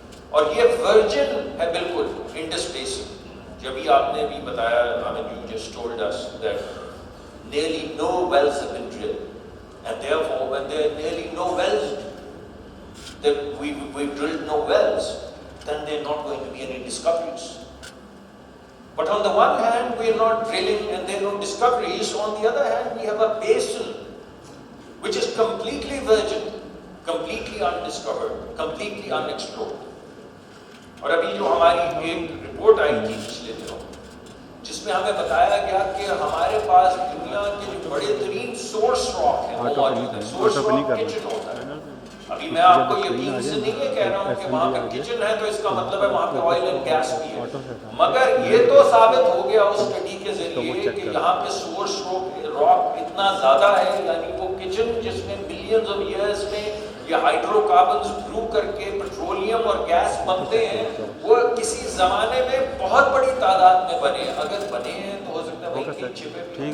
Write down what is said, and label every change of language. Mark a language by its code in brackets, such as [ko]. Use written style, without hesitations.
[ur] اور یہ ورجن ہے بالکل انڈس بیسن. جبھی آپ نے بھی بتایا، [en] you just told us that nearly no wells have been drilled, and therefore when there are nearly no wells, that we've drilled no wells, then there are not going to be any discoveries. But on the one hand we are not drilling and there are no discoveries, on the other hand we have a basin which is completely virgin, completely undiscovered, completely unexplored. [ur] اور ابھی جو ہماری ایک report آئی تھی پچھلے دنوں، جس میں ہمیں بتایا گیا کہ ہمارے پاس دنیا کے جو بڑے ترین سورس راک ہیں وہ موجود ہے. سورس راک کچن ہوتا ہے، ابھی میں آپ کو یقین سے نہیں یہ کہہ رہا ہوں کہ وہاں پہ کچن ہے تو اس کا مطلب ہے وہاں پہ آئل اینڈ گیس بھی ہے، مگر یہ تو ثابت ہو گیا اس اسٹڈی کے ذریعے کہ یہاں پہ سورس راک اتنا زیادہ ہے، یعنی وہ کچن جس میں ملینز آف ایئرس میں یہ ہائیڈرو کاربنز برو کر کے پیٹرولیم اور گیس بنتے ہیں، وہ کسی زمانے میں بہت بڑی تعداد میں بنے، اگر بنے ہیں تو ہو سکتا ہے وہیں کہیں چھپے بھی